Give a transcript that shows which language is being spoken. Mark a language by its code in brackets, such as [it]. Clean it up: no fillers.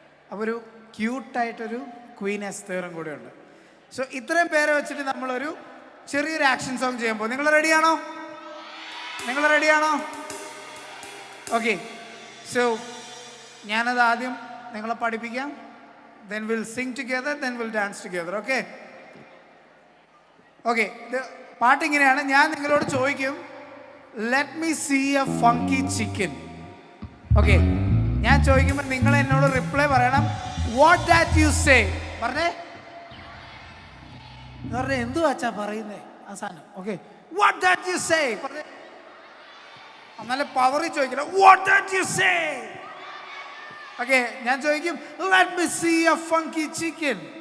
[ml] അപ്പോൾ ഒരു ക്യൂട്ടായിട്ടൊരു ക്വീൻ എസ്തറും കൂടെ ഉണ്ട്. സോ ഇത്രയും പേരെ വെച്ചിട്ട് നമ്മളൊരു ചെറിയൊരു ആക്ഷൻ സോങ് ചെയ്യാൻ പോകും. നിങ്ങൾ റെഡിയാണോ? ഓക്കെ, സോ ഞാനത് ആദ്യം നിങ്ങളെ പഠിപ്പിക്കാം. [en] Then we'll sing together, then we'll dance together. Okay? [ml] Okay, പാട്ട് ഇങ്ങനെയാണ്. ഞാൻ നിങ്ങളോട് ചോദിക്കും, [en] let me see a funky chicken. [ml] Okay, ഞാൻ ചോദിക്കുമ്പോൾ നിങ്ങൾ എന്നോട് റിപ്ലൈ പറയണം, [en] what that you say. [ml] പറഞ്ഞേ എന്തു വച്ചാ പറയുന്നേ ആ സാധനം. [en] Okay, what that you say. [ml] പറഞ്ഞേ നല്ല പവറിൽ ചോദിക്കണം, [en] what that you say. [ml] Okay, ഞാൻ ചോദിക്കും, [en] let me see a funky chicken.